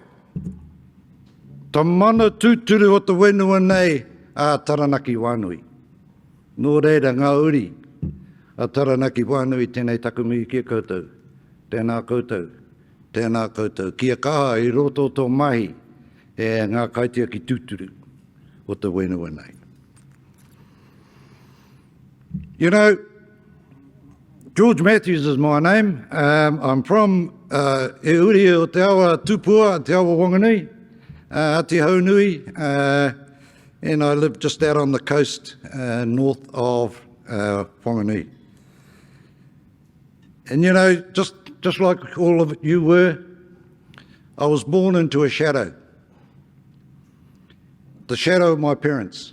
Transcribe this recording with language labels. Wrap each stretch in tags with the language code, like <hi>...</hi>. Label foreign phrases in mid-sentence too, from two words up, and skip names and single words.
<mi>Te mana tūturu o te whenua nei a Taranaki Wānui. Nō reira ngā uri. A Taranaki Wānui tēnei taku mihi kia koutou. Tēnā koutou. Kia kaha I roto tō mahi e ngā kaitia ki tūturu o te whenua nei.</mi> <en>You know, George Matthews is my name. I'm from</en> <mi>e uri o te awa Tupua, te awa Wanganui, Ati Haunui,</mi> <en>and I live just out on the coast north of Wanganui. And you know, just like all of you were, I was born into a shadow. The shadow of my parents.</en>